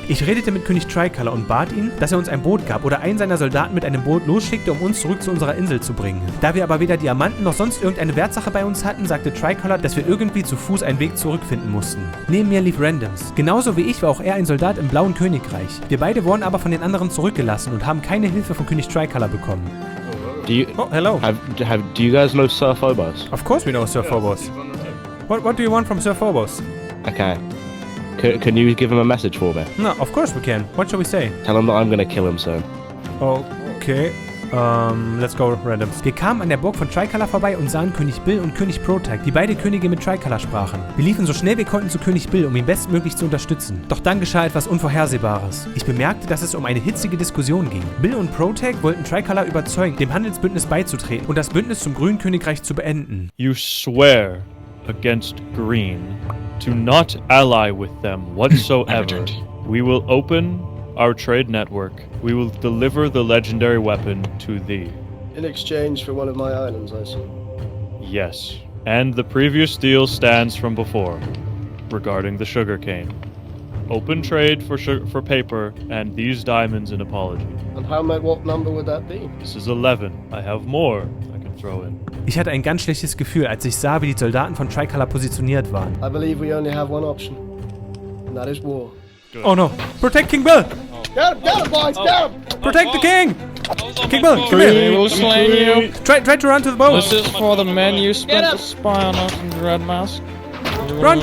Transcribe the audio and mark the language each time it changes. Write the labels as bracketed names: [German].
[German] Ich redete mit König Tricolor und bat ihn, dass er uns ein Boot gab oder einen seiner Soldaten mit einem Boot losschickte, um uns zurück zu unserer Insel zu bringen. Da wir aber weder Diamanten noch sonst irgendeine Wertsache bei uns hatten, sagte Tricolor, dass wir irgendwie zu Fuß einen Weg zurückfinden mussten. Neben mir lief Randoms. Genauso wie ich war auch er ein Soldat im Blauen Königreich. Wir beide wurden aber von den anderen zurückgelassen und haben keine Hilfe von König Tricolor bekommen. [English] Hello. Do you guys know Sir Phobos? Of course we know Sir Phobos. What do you want from Sir Phobos? Okay. Can you give him a message for me? No, of course we can. What shall we say? Tell him that I'm gonna kill him soon. Okay. Let's go, Randoms. [German] Wir kamen an der Burg von Tricolor vorbei und sahen König Bill und König Protag, die beide Könige mit Tricolor sprachen. Wir liefen so schnell wir konnten zu König Bill, um ihn bestmöglich zu unterstützen. Doch dann geschah etwas Unvorhersehbares. Ich bemerkte, dass es um eine hitzige Diskussion ging. Bill und Protag wollten Tricolor überzeugen, dem Handelsbündnis beizutreten und das Bündnis zum Grünen Königreich zu beenden. [English] You swear against Green to not ally with them whatsoever. We will open our trade network. We will deliver the legendary weapon to thee. In exchange for one of my islands, I see. Yes. And the previous deal stands from before, regarding the sugarcane. Open trade for paper and these diamonds in apology. And what number would that be? This is 11. I have more I can throw in. [German] Ich hatte ein ganz schlechtes Gefühl, als ich sah, wie die Soldaten von Tricolor positioniert waren. [English] I believe we only have one option, and that is war. Oh no! Protect King Bill! Get him, boys! Get him! Protect the king! King Bill, come We here! will slay you. Try to run to the boat! This is for the men you spent to spy on us in Red Mask. You will